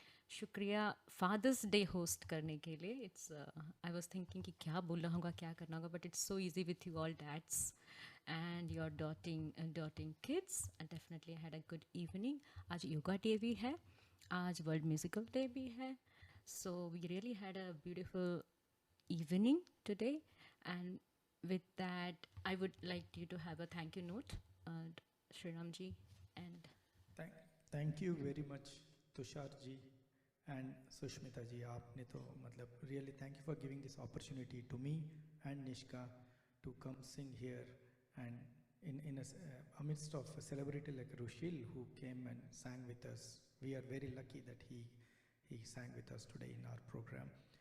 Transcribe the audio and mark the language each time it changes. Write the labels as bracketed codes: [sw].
[hi] शुक्रिया fathers day host करने के लिए। [en] it's I was thinking [hi] कि क्या बोलना होगा, क्या करना होगा, [en] But it's so easy with you all dads and your doting kids. Definitely I had a good evening. [hi] आज योगा डे भी है, [en] आज world musical day भी है, so we really had a beautiful evening today. And with that, I would like you to have a thank you note, Shriram ji. And thank you very much Tushar ji and Sushmita ji. [hi] आपने तो मतलब [en] Really thank you for giving this opportunity to me and Nishka to come sing here, and in a amidst of a celebrity like Rushil who came and sang with us. We are very lucky that he sang with us today in our program.